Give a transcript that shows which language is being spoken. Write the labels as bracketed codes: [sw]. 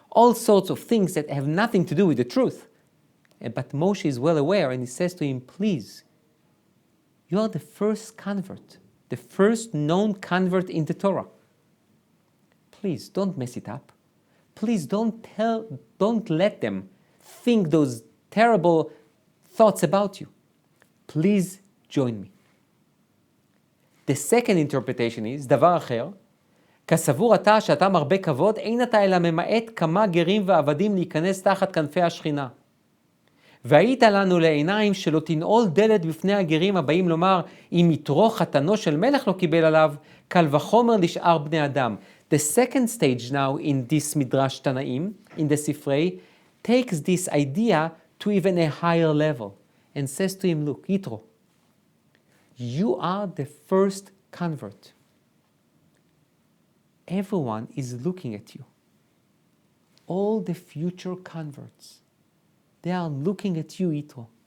[en] all sorts of things that have nothing to do with the truth. But Moshe is well aware, and he says to him, please, you are the first convert, the first known convert in the Torah. Please, don't mess it up. Please don't let them think those terrible thoughts about you. Please join me. The second interpretation is, [he] דבר אחר, כסבור אתה שאתה מרבה כבוד, אין אתה אלא ממעט כמה גרים ועבדים להיכנס תחת כנפי השכינה. והיית לנו לעיניים שלא תנעול דלת בפני הגרים הבאים לומר, אם יתרו חתנו של מלך לא קיבל עליו, קל וחומר לשאר בני אדם. [en] The second stage now in this Midrash Tanaim, in the Sifrei, takes this idea to even a higher level and says to him, look, Yitro, you are the first convert. Everyone is looking at you. All the future converts, they are looking at you, Yitro.